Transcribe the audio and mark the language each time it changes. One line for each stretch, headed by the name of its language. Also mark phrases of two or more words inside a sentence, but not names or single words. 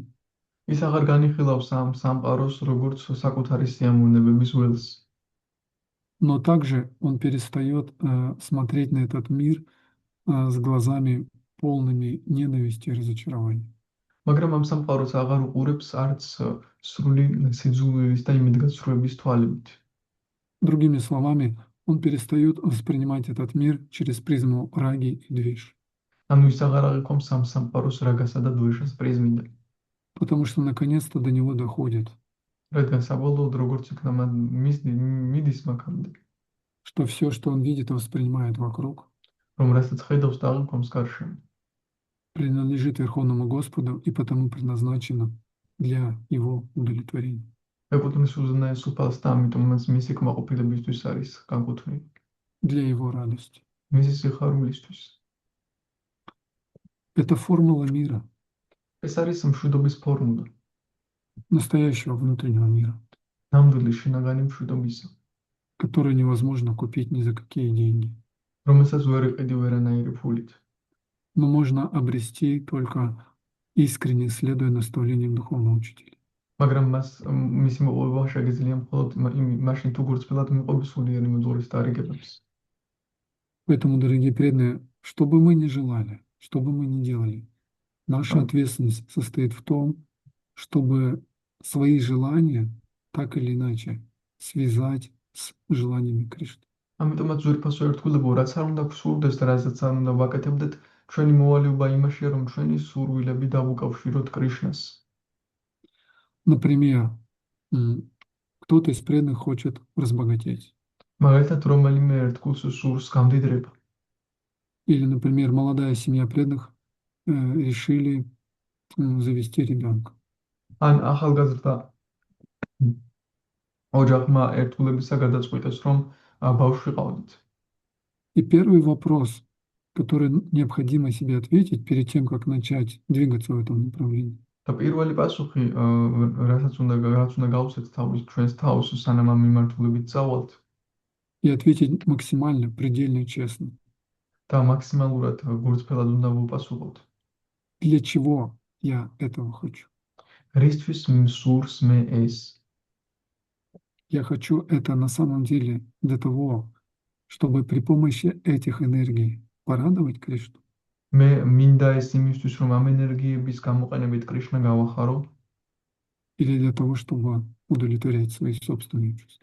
Georgian: ის აღარ განიხილავს ამ სამყაროს როგორც საკუთარი სიამოვნებების ველს.
Russian: Но также он перестает смотреть на этот мир с глазами полными ненависти и разочарования.
Georgian: მაგრამ ამ სამყაროს აღარ უყურებს არც სრული სიძულვილის და იმედგაცრუების თვალებით.
Russian: Другими словами, он перестает воспринимать этот мир через призму раги и движ.
Georgian: ანუ ის აღარ აღიქვამს ამ სამყაროს რაგასა და დვეშას პრიზმიდან.
Russian: Потому что наконец-то до него доходит,
Georgian: რადგან საბოლოოდ როგორც იქნა მიდის მაგამდე,
Russian: что все, что он видит и воспринимает вокруг,
Georgian: რომ რასაც ხედავს და აღიქვამს გარშემო,
Russian: принадлежит Верховному Господу и потому предназначено для его удовлетворения.
Georgian: ეკუთვნის უზენაეს უფალს და ამიტომაც მისი კმაყოფილებისთვის არის განკუთვნილი,
Russian: Для его радости.
Georgian: მისი სიხარულისთვის.
Russian: Это формула мира,
Georgian: ეს არის მშვიდობის ფორმულა,
Russian: настоящего внутреннего мира,
Georgian: ნამდვილი შინაგანი მშვიდობისა,
Russian: которую невозможно купить ни за какие деньги.
Georgian: რომელსაც ვერ იყიდი ვერანაირი ფულით.
Russian: Но можно обрести только искренне следуя наставлениям духовного учителя.
Georgian: მაგრამ მისი მოპოვება შეგიძლია მხოლოდ მაშინ თუ გულწრფელად მიყვები სულიერი მოძღვრის დარიგებებს.
Russian: Поэтому, дорогие преданные, что бы мы ни желали, что бы мы ни делали, наша ответственность состоит в том, чтобы свои желания так или иначе связать с желаниями Кришны.
Georgian: ამიტომაც ძვირფასო ერთგულებო, რაც არ უნდა გვსურდეს და რასაც არ უნდა ვაკეთებდეთ, ჩვენი მოვალეობა იმაშია, რომ ჩვენი სურვილები დავუკავშიროთ კრიშნას.
Russian: Например, кто-то из преданных хочет разбогатеть.
Georgian: მაგალითად, რომელიმე ერთგულს სურს გამდიდრება.
Russian: Или, например, молодая семья преданных решили завести ребенка.
Georgian: ან ახალგაზრდა ოჯახმა ერთგულებისა გადაწყვიტეს, რომ ბავშვი ყავდეთ.
Russian: И первый вопрос, который необходимо себе ответить перед тем, как начать двигаться в этом направлении.
Georgian: და პირველი პასუხი, რაც უნდა გავუსვეთ ჩვენს თავს, სანამ ამ მიმართულებით წავალთ,
Russian: И ответить максимально, предельно честно.
Georgian: და მაქსიმალურად გულწრფელად უნდა ვუპასუხოთ.
Russian: Для чего я этого хочу?
Georgian: რისთვის მსურს მე ეს?
Russian: Я хочу это на самом деле для того, чтобы при помощи этих энергий порадовать Кришну.
Georgian: მე მინდა ეს იმისთვის, რომ ამ ენერგიების გამოყენებით კრიშნა გავახარო,
Russian: Или для того, чтобы удовлетворять свои собственные чувства.